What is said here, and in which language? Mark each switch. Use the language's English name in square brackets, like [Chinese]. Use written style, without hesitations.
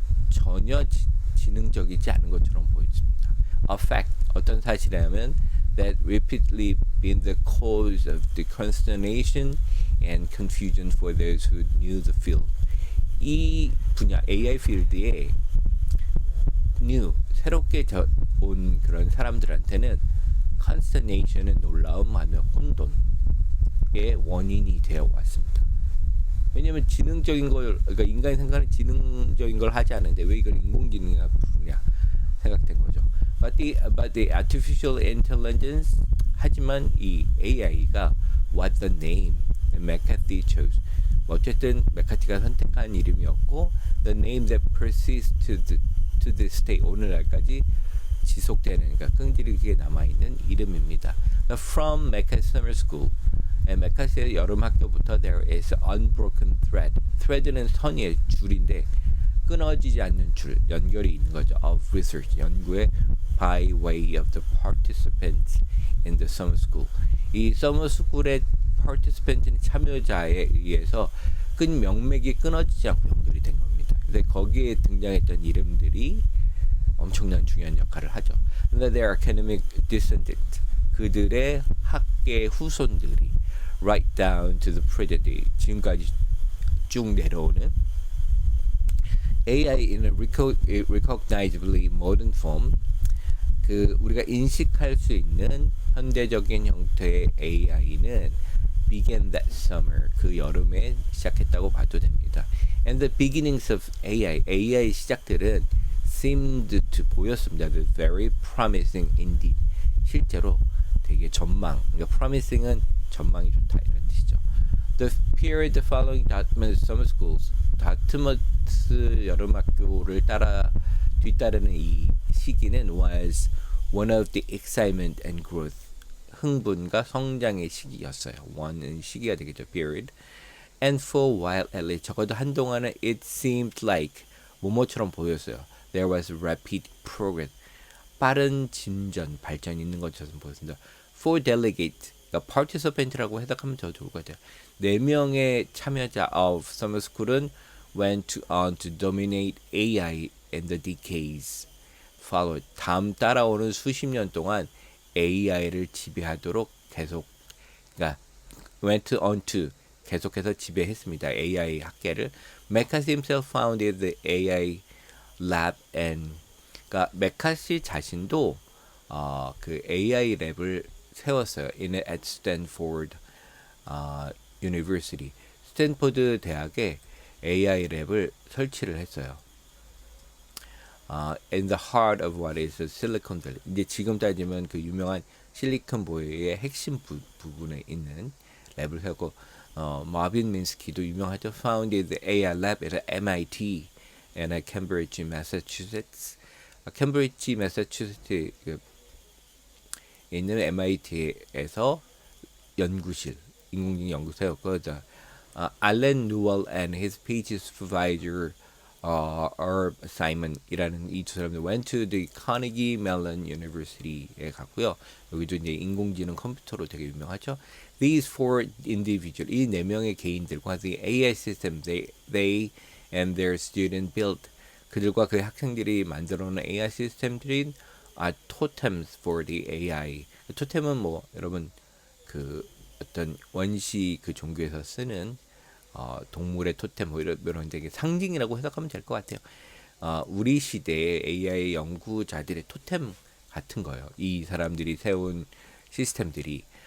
[Korean] 전혀 지능적이지 않은 것처럼 보였습니다. [English] A fact, [Korean] 어떤 사실이냐면 [English] that repeatedly been the cause of the consternation and confusion for those who knew the field. [Korean] 이 분야 AI 필드에 새롭게 온 그런 사람들한테는 consternation은 놀라움 아니면 혼돈의 원인이 되어 왔습니다. 왜냐하면 그러니까 인간이 생각하는 지능적인 걸 하지 않는데 왜 이걸 인공지능이라 부르냐 생각된 거죠. [English] But the artificial intelligence, [Korean] 하지만 이 AI가 [English] what the name McCarthy chose. [Korean] 어쨌든 메카티가 선택한 이름이었고 [English] the name that persists to this day, [Korean] 오늘날까지 지속되는, 그러니까 끈질기게 남아있는 이름입니다. [English] From McCarthy Summer School, [Korean] 메카시의 여름 학교부터 [English] there is unbroken thread. [Korean] thread는 선의 줄인데 끊어지지 않는 줄, 연결이 있는 거죠. [English] of research, [Korean] 연구의 [English] by way of the participants in the summer school. [Korean] 이 summer school의 participant는 참여자에 의해서 명맥이 끊어지지 않고 연결이 된 겁니다. 근데 거기에 등장했던 이름들이 엄청난 중요한 역할을 하죠. 근데 [English] their academic descendants, [Korean] 그들의 학계 후손들이 [English] right down to the present day, [Korean] 지금까지 쭉 내려오는 [English] AI in a recognizably modern form, [Korean] 우리가 인식할 수 있는 현대적인 형태의 AI는 [English] began that summer. [Korean] 그 여름에 시작했다고 봐도 됩니다. [English] And the beginnings of AI [Korean] 시작들은 [English] seemed to [Korean] 보였습니다. [English] Very promising indeed. [Korean] 실제로 되게 그러니까 promising은 전망이 좋다 이런 뜻이죠. [English] The period following Dartmouth summer schools, [Korean] 다트머스 여름학교를 뒤따르는 이 시기는 [English] was one of the excitement and growth, [Korean] 흥분과 성장의 시기였어요. one은 시기가 되겠죠. [English] period. And for a while at least, [Korean] 적어도 한동안은 [English] it seemed like [Korean] 뭐뭐처럼 보였어요. [English] There was rapid progress, [Korean] 빠른 진전, 발전이 있는 것처럼 보였습니다. [English] For delegate, [Korean] 그러니까 participant라고 해석하면 더 좋을 것 같아요. 4명의 참여자 [English] of summer school은 went on to dominate AI in the decades followed. [Korean] 따라오는 수십 년 동안 AI를 지배하도록 그러니까 went on to 계속해서 지배했습니다. AI 학계를. 메카시 [English] himself founded the AI lab [Korean] 그러니까 메카시 자신도 그 AI 랩을 세웠어요. [English] at Stanford University. [Korean] 스탠포드 대학에 AI 랩을 설치를 했어요. [English] In the heart of what is Silicon Valley. [Korean] 이제 지금 따지면 그 유명한 실리콘밸리의 핵심 부분에 있는 랩을 세웠고, 마빈 민스키도 유명하죠. [English] Founded the AI lab at MIT and at Cambridge, Massachusetts. [Korean] 캠브리지 매사추세츠에 있는 MIT에서 연구실, 인공지능 연구소였고, 알렌 누얼 [English] and his PhD supervisor Herb Simon [Korean] 이라는 이 두 사람들 [English] went to the Carnegie Mellon University [Korean] 에 갔고요. 여기도 이제 인공지능 컴퓨터로 되게 유명하죠. [English] These four individuals, [Korean] 이 네 명의 개인들과 [English] the AI system they and their student built, [Korean] 그들과 그 학생들이 만들어놓은 AI 시스템들인 [English] totems for the AI. [Korean] 토템은 뭐 여러분 그 어떤 원시 그 종교에서 쓰는 동물의 토템 뭐 이런 되게 상징이라고 해석하면 될 것 같아요. 우리 시대의 AI 연구자들의 토템 같은 거예요. 이 사람들이 세운 시스템들이.